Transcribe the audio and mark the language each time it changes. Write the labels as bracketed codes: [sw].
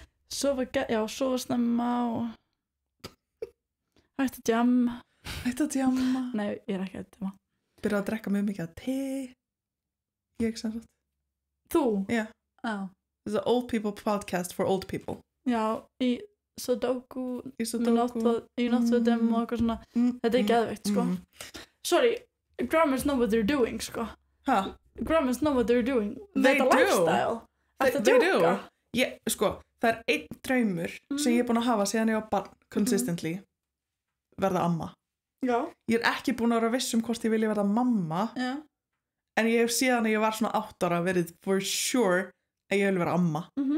[is] Sofa snemma og hægt að djamma. Hægt að djamma? Nei, ég er ekki að djamma. Byrja að drekka mjög mikið af te. Ég sem sagt. Þú? Já. Já. [en] This is an old people podcast for old people. [is] Já, í Sudoku, Í Sudoku. í náttúruðum og eitthvað svona. Þetta er geðveikt, sko. [en] Sorry, grammars know what they're doing, [is] sko. Hæ? [en] Grammars know what they're doing. They [is] Þetta [en] do. [is] lifestyle. Þetta [en] They [is] djóka. Ég, sko, það er einn draumur sem ég er búin að hafa síðan ég var barn [en] consistently. [is] Verða amma. Já. Ég er ekki búin að vera viss hvort ég vilja verða mamma. Já. En ég hef síðan að ég var svona 8 ára verið [en] for sure [is] að ég vil vera amma.